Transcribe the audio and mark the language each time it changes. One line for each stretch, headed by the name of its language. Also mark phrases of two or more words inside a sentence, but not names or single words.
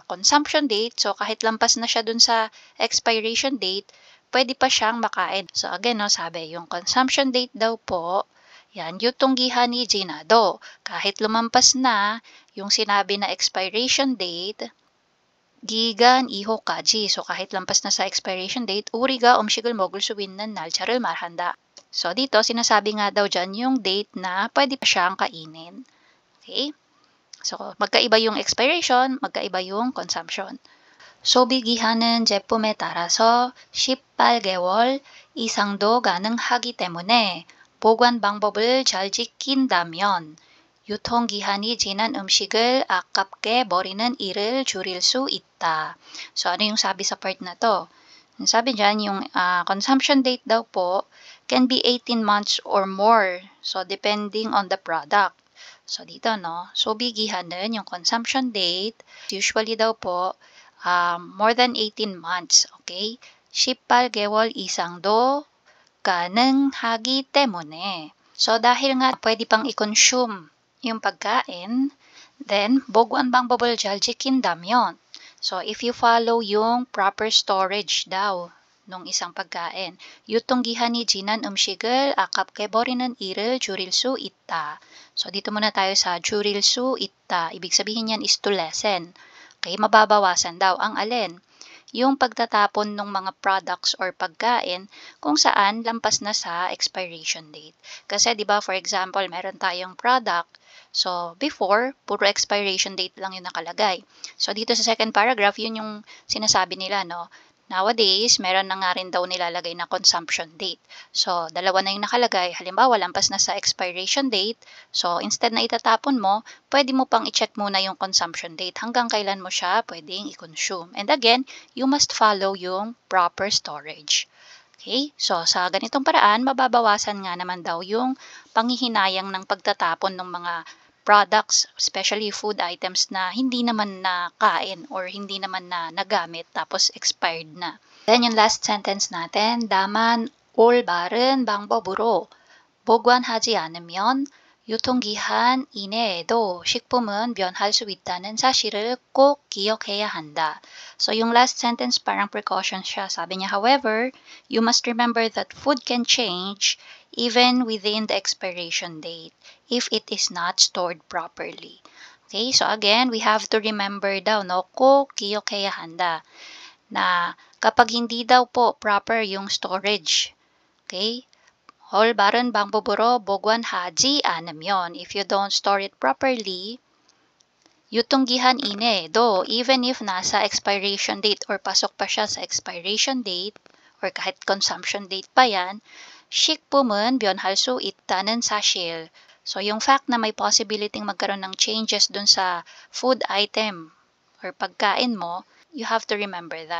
English: Consumption date,
Filipino: so kahit lampas na siya dun sa
English: expiration date,
Filipino: pwede pa siyang makain.
English: So, again,
Filipino: no, sabi, yung
English: consumption date
Filipino: daw po, yan,
Korean: 유통기한이 지나도,
Filipino: kahit lumampas na yung sinabi na
English: expiration date,
Korean: 기간 이후까지,
Filipino: so kahit lampas na sa
English: expiration date,
Korean: 우리가 음식을 먹을 수 있는 날짜를 말한다.
Filipino: So dito, sinasabi nga daw dyan yung date na pwede pa siyang kainin. Okay? So, magkaiba yung expiration, magkaiba yung consumption.
Korean: 소비기한은 제품에 따라서 18개월 이상도 가능하기 때문에 보관 방법을 잘 지킨다면 유통기한이 지난 음식을 아깝게 버리는 일을 줄일 수 있다.
Filipino: So, ano yung sabi sa part na to? Sabi dyan, yung
English: consumption date
Filipino: daw po
English: can be 18 months or more. So, depending on the product. So,
Filipino: dito, no? 소비기한은 yung
English: consumption date,
Filipino: usually daw po,
English: more than 18 months. Okay?
Korean: 18개월 이상도 가능하기 때문에.
Filipino: So, dahil nga pwede pang i-consume yung pagkain, then,
Korean: 보관 방법을 잘 지킨다면.
English: So, if you follow yung proper storage
Filipino: daw nung isang pagkain,
Korean: 유통기한이 지난 음식을 아깝게 버리는 일을 줄일 수 있다.
Filipino: So, dito muna tayo sa
Korean: 줄일 수 있다.
Filipino: Ibig sabihin yan
English: is to lessen.
Filipino: Okay, mababawasan daw. Ang alin? yung pagtatapon ng mga products or pagkain kung saan lampas na sa
English: expiration date.
Filipino: Kasi 'di ba,
English: for example,
Filipino: meron tayong product. So, before, puro
English: expiration date
Filipino: lang yung nakalagay. So, dito sa
English: second paragraph,
Filipino: yun yung sinasabi nila, no? Nowadays, meron na nga rin daw nilalagay na
English: consumption date.
Filipino: So, dalawa na yung nakalagay. Halimbawa, lampas na sa
English: expiration date.
Filipino: So, instead na itatapon mo, pwede mo pang i-check muna yung
English: consumption date
Filipino: hanggang kailan mo siya pwedeng i-consume.
English: And again, you must follow
Filipino: yung
English: proper storage. Okay?
Filipino: So, sa ganitong paraan, mababawasan nga naman daw yung panghihinayang ng pagtatapon ng mga products,
English: especially food items
Filipino: na hindi naman nakain or hindi naman na nagamit tapos expired na. Then yung
English: last sentence
Filipino: natin,
Korean: 다만 올바른 방법으로 보관하지 않으면 유통기한 이내에도 식품은 변할 수 있다는 사실을 꼭 기억해야 한다.
Filipino: So yung
English: last sentence
Filipino: parang precaution siya. Sabi niya,
English: however, you must remember that food can change even within the expiration date if it is not stored properly. Okay, so again, we have to remember
Filipino: daw, no,
Korean: 꼭 기억해야 한다,
Filipino: na kapag hindi daw po proper yung storage,
Korean: okay, 올바른 방법으로 보관하지 않으면,
English: if you don't store it properly,
Korean: 유통기한 이내에도,
English: even if
Filipino: nasa
English: expiration date
Filipino: or pasok pa siya sa
English: expiration date,
Filipino: or kahit
English: consumption date
Filipino: pa yan,
Korean: 식품은 변할 수 있다는 사실.
Filipino: So, yung fact na may possibility magkaroon ng changes dun sa
English: food item or
Filipino: pagkain mo,
English: you have to remember that.